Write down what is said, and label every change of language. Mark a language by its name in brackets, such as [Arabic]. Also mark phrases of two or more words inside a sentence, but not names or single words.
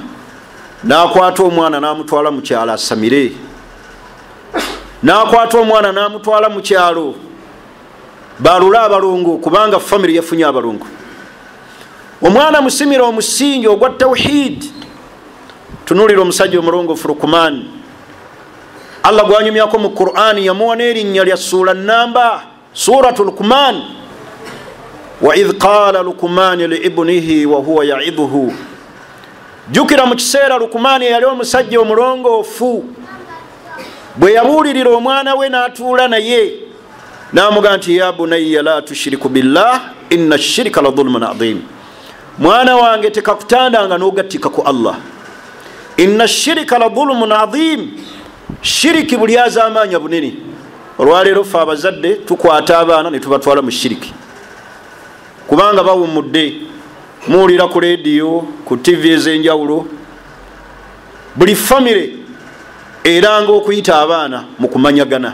[Ganda] N'akwata omwana n'amutwala mu kyalo asamire, n'akwata omwana n'amutwala mu kyalo balule abalongo, kubanga family yafunye abalongo. Omwana musimira omusingi ogwa tawhid. Tunulira omusajja omulongoofu Luqman, Allah gwanyumyako mu Qur'ani, yamuwa n'erinnya lya sura namba, suratu Luqman. [Arabic] وإذ قال لقمان لابنه وهو يعظه. [Ganda] Jukira mu kiseera Luqman yali omusajja omulongoofu, bwe yabuulirira omwana we n'atuula naye n'amugamba nti [Arabic] يا بني لا تشرك بالله إن الشرك لظلم عظيم. [Ganda] Mwana wange tekakutandanga n'ogattika ku Allah, [Arabic] إن الشرك لظلم عظيم. [Ganda] Shiriki buli azaamaanya bunene. Olwaleero ffe abazadde tukwata abaana ne tubatwala mu shiriki, kubanga bawummudde. Muwulira ku leediyo, ku TV ez'enjawulo, buli famire eranga okuyita abaana mu kumanyagana.